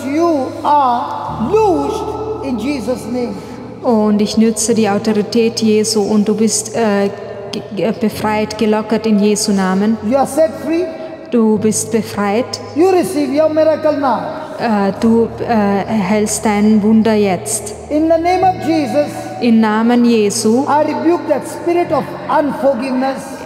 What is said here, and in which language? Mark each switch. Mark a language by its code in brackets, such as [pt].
[en] You are loosed in Jesus' name. [de] Und ich nütze die Autorität Jesu und du bist befreit, gelockert in Jesu Namen. [en] You are set free. [de] Du bist befreit. [en] You receive your miracle now. [de] Du erhältst dein Wunder jetzt. [en] In the name of Jesus, [de] Im Namen Jesu. [en] I rebuke that spirit of unforgiveness.